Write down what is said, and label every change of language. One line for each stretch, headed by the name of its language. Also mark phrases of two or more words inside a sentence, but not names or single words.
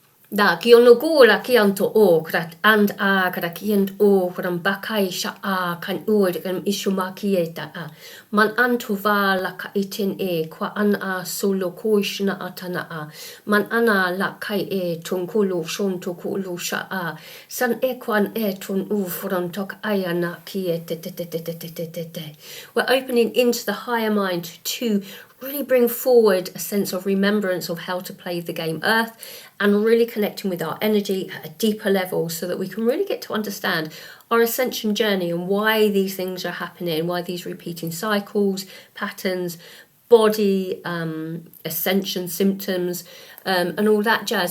English: Da kiono gula kianto o krat and a kra kiant o kram bakai sha a kan o kan ishumakieta a man antu va la ka itin e kwa an a solo koishna atana a man ana la kai e tunkulu shon tukulu sha a san e kwan e tun u from tok ayana kiete te. We're opening into the higher mind to really bring forward a sense of remembrance of how to play the game Earth and really connecting with our energy at a deeper level so that we can really get to understand our ascension journey and why these things are happening, why these repeating cycles, patterns, body, ascension symptoms, and all that jazz.